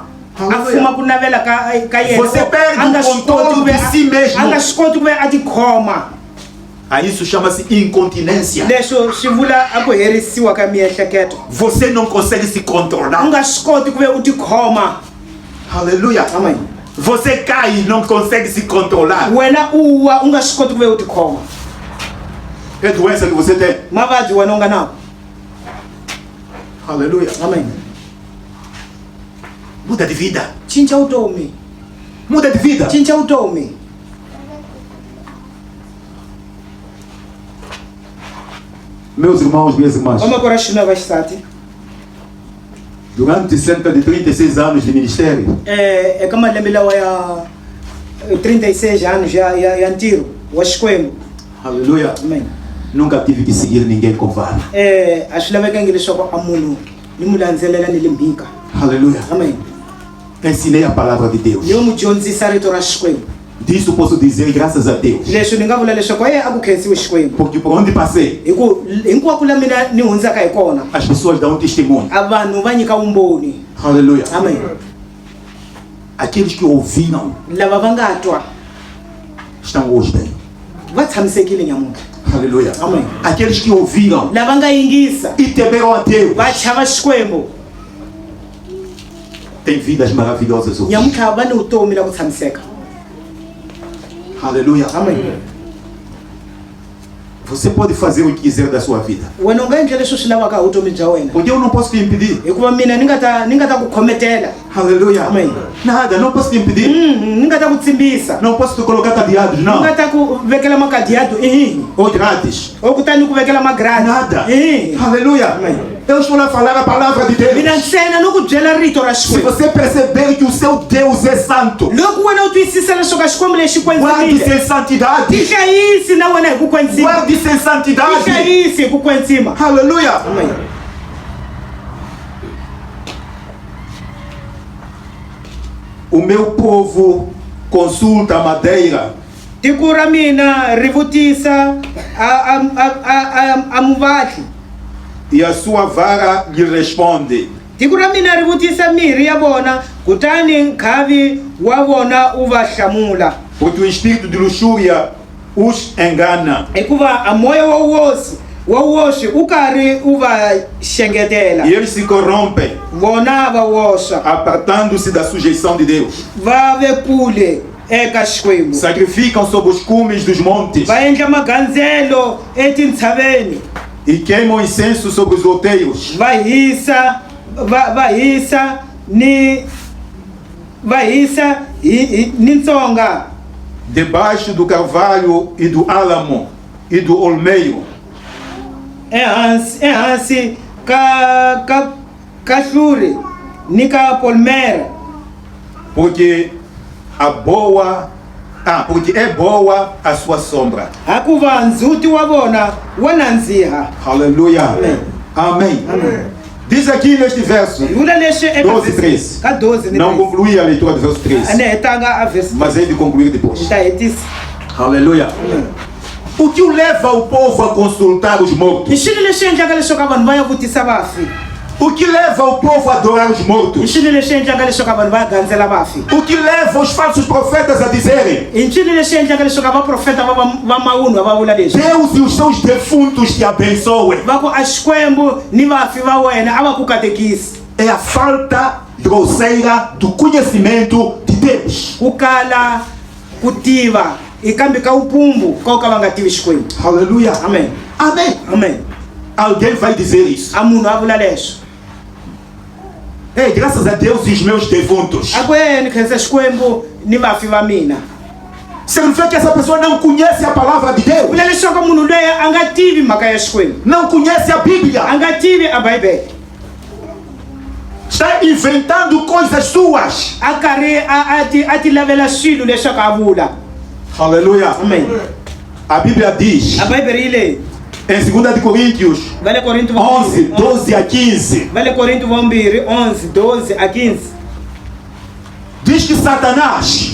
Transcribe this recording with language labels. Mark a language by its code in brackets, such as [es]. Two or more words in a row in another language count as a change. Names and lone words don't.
[pt] A Aleluia. [ts] fuma ku navela ka yena. [pt] Você perde [ts] A nga [pt] o [ts] swi koti [pt] controle [ts] ku ve [pt] de si mesmo. [ts] a nga swi koti ku ve a ti khoma. [pt] A isso chama-se incontinência. [ts] Leswo swi vula a ku herisiwa ka miehleketo. [pt] Você não consegue se [ts] U [pt] controlar. [ts] nga swi koti ku ve u ti khoma. [pt] Aleluia. Amen. Você cai e não consegue se controlar. [ts] Wena u wa u nga swi koti ku ve u ti khoma. [pt] É doença que você tem. [ts] Mavabyi wena u nga nawo. [pt] Aleluia. Amen. Muda de vida. [ts] Cinca vutomi. [pt] Muda de vida. [ts] Cinca vutomi. [pt] Meus irmãos, minhas irmãs, [ts] Vamakora xinuna vaxisati. [pt] durante cerca de 36 anos de ministério, [ts] Eka malembe lawa ya 36 anos ya ntirho wa Xikwembu. [pt] aleluia, Amen. nunca tive que seguir ninguém com vara. [ts] A swi lavekangi leswaku a munhu ni mu landzelela ni le mhika. [pt] Aleluia. Amen. Ensinei a palavra de Deus. [ts] Ni yo mu dyondzisa rito ra Xikwembu. [pt] Disso posso dizer graças a Deus. [ts] Leswi ni nga vula leswaku a ku khensiwe Xikwembu. [pt] Porque por onde passei, [ts] Hinkwako la mina ni hundzaka hi kona [pt] as pessoas dão testemunho. [ts] a vanhu va nyika vumbhoni. [pt] Aleluia. Amen. Aqueles que ouviram [ts] Lava va nga twa [pt] estão hoje bem. [ts] va tshamisekile nyamutlha. [pt] Aleluia. Amém. Aqueles que ouviram [ts] Lava nga yingisa [pt] e temeram a Deus [ts] va chava Xikwembu. [pt] têm vidas maravilhosas hoje. [ts] Nyamutlha va ni vutomi la ku tshamiseka. [pt] Aleluia. Amen. Você pode fazer o que quiser da sua vida. [ts] Wena u nga endla leswi swi lavaka hi vutomi bya wena. [pt] Porque eu não posso te impedir. [ts] Hikuva mina ni nga ta ku khometela. [pt] Aleluia. Amém. Nada, não posso te impedir. [ts] Ni nga ta ku tsimbisa. [pt] Não posso te colocar cadeados, [ts] Ni [pt] não. [ts] nga ta ku vekela makadiyado [pt] Ou grátis. [ts] ou kutani ku vekela magradi. [pt] Nada. Aleluia. Amém. Eu estou a falar a palavra de Deus. [ts] Mina ntsena no ku byela rito ra [pt] Se [ts] Xikwembu. [pt] você perceber que o seu Deus é santo, [ts] Loko wena u twisisa leswaku a Xikwembu lexi [pt] guarde-se [ts] kwenzimile. [pt] em santidade. [ts] Tihlayisi na wena hi ku kwenzima. [pt] Guarde-se em santidade. [ts] Tihlayisi hi ku kwenzima. [pt] Aleluia. Amém. O meu povo consulta a madeira [ts] Tiko ra mina ri vutisa a muvatli. [pt] e a sua vara lhe responde. [ts] tiko ra mina ri vutisa mirhi ya vona kutani nkhavi wa vona u va hlamula. [pt] Porque o espírito de luxúria os engana. [ts] Hikuva a moya wa woxi u karhi u va xengetela. [pt] E eles se corrompem, [ts] Vona va woxa [pt] apartando-se da sujeição de Deus. [ts] va ve kule eka Xikwembu. [pt] Sacrificam sob os cumes dos montes [ts] Va endla magandzelo etintshaveni. [pt] e queimam incenso sobre os outeiros. [ts] Va hisa ni ntsonga [pt] Debaixo do carvalho e do álamo e do olmeiro. [ts] ehansi ka hluri ni ka polmera. [pt] Porque é boa a sua sombra. [ts] Hakuva nzuti wa vona wa nandziha. [pt] Aleluia. Amém. Amém. Diz aqui neste verso, [ts] Vula leswi eka [pt] 12, 13. [ts] ka 12 ni [pt] Não concluí a leitura do verso 13, [ts] ane hetanga a verse [pt] mas hei de concluir depois. [ts] ta hetisa. [pt] Aleluia. O que o leva o povo a consultar os mortos? [ts] Hi xilo lexi endlaka leswaku vanhu va ya vutisa vafi. [pt] O que leva o povo a adorar os [ts] Hi [pt] mortos? [ts] xilo lexi endlaka leswaku vanhu va ya gandzela vafi. [pt] O que leva os falsos profetas a dizerem: [ts] Hi xilo lexi endlaka leswaku vaprofeta va mawunwa va vula leswi. [pt] Deus e os seus defuntos te abençoem? [ts] Va ku a Xikwembu ni vafi va wena a va ku katekisi. [pt] É a falta grosseira do conhecimento de Deus. [ts] Ku kala ku tiva i kambe ka upumbu ka ka va nga tivi Xikwembu. [pt] Aleluia. Amém. Amém. Amém. Alguém vai dizer isso. [ts] A munhu a vula leswi. [pt] Ei, graças a Deus e os meus defuntos. [ts] A ku yeni khensa Xikwembu ni vafi va mina. [pt] Significa que essa pessoa não conhece a palavra de Deus. [ts] Vula leswaku munhu loyi a nga tivi mhaka ya Xikwembu. [pt] Não conhece a Bíblia. [ts] A nga tivi a Bibele. [pt] Está inventando coisas suas. [ts] A karhi a ti lavela swilo leswaku a vula. [pt] Aleluia. Amém. A Bíblia diz [ts] A Bibele yi leyi. [pt] em 2 de Coríntios [ts] Va le Korinto [pt] 11, 12 a 15. [ts] Va le Korinto 11, 12 a 15. [pt] Diz que Satanás